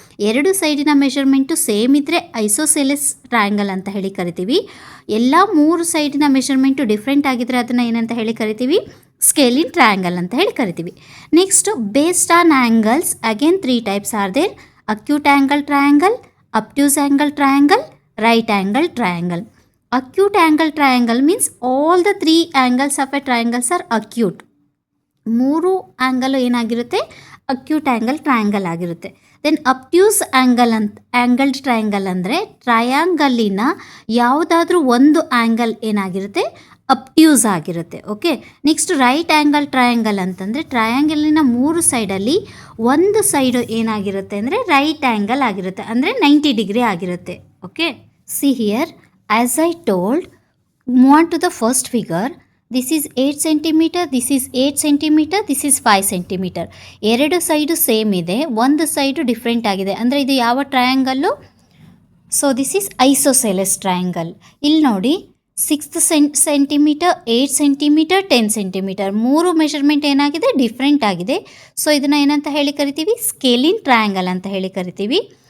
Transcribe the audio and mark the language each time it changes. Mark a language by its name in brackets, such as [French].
[Kannada] ಎರಡು ಸೈಡಿನ measurement same ಇದ್ದರೆ isosceles triangle ಅಂತ ಹೇಳಿ ಕರಿತೀವಿ. ಎಲ್ಲ ಮೂರು ಸೈಡಿನ ಮೆಷರ್ಮೆಂಟು ಡಿಫ್ರೆಂಟ್ ಆಗಿದ್ದರೆ ಅದನ್ನು ಏನಂತ ಹೇಳಿ ಕರಿತೀವಿ, ಸ್ಕೇಲಿನ್ ಟ್ರಯಾಂಗಲ್ ಅಂತ ಹೇಳಿ ಕರಿತೀವಿ. [English] Next based on angles, again 3 types are there: acute angle triangle, obtuse angle triangle, right angle triangle. Acute angle triangle means all the three angles of a triangles are acute. [Kannada] ಮೂರು angle ಏನಾಗಿರುತ್ತೆ, acute angle triangle ಆಗಿರುತ್ತೆ. Then ಅಬ್ಟ್ಯೂಸ್ angle triangle ಅಂದರೆ ಟ್ರಯಾಂಗಲ್ಲಿನ ಯಾವುದಾದ್ರೂ ಒಂದು angle ಏನಾಗಿರುತ್ತೆ, ಅಬ್ಟ್ಯೂಸ್ ಆಗಿರುತ್ತೆ. Okay, next right angle triangle ಅಂತಂದರೆ ಟ್ರಯಾಂಗಲಿನ ಮೂರು ಸೈಡಲ್ಲಿ ಒಂದು ಸೈಡು ಏನಾಗಿರುತ್ತೆ ಅಂದರೆ ರೈಟ್ ಆ್ಯಂಗಲ್ ಆಗಿರುತ್ತೆ, ಅಂದರೆ 90 ಡಿಗ್ರಿ ಆಗಿರುತ್ತೆ. [English] Okay, see here, as I told, move on to the first figure. This is 8 centimeter, this is 8 centimeter, this is 5 centimeter. [Kannada] ಎರಡು ಸೈಡು ಸೇಮ್ ಇದೆ, ಒಂದು ಸೈಡು ಡಿಫ್ರೆಂಟ್ ಆಗಿದೆ. ಅಂದರೆ ಇದು ಯಾವ triangle? [English] So this is isosceles triangle. [Kannada] ಇಲ್ಲಿ ನೋಡಿ, 6 centimetre, 8 centimetre, 10 centimetre, ಮೂರು ಮೆಷರ್ಮೆಂಟ್ ಏನಾಗಿದೆ, ಡಿಫ್ರೆಂಟ್ ಆಗಿದೆ. ಸೊ ಇದನ್ನು ಏನಂತ ಹೇಳಿ ಕರಿತೀವಿ, ಸ್ಕೇಲಿನ್ ಟ್ರಯಾಂಗಲ್ ಅಂತ ಹೇಳಿ ಕರಿತೀವಿ.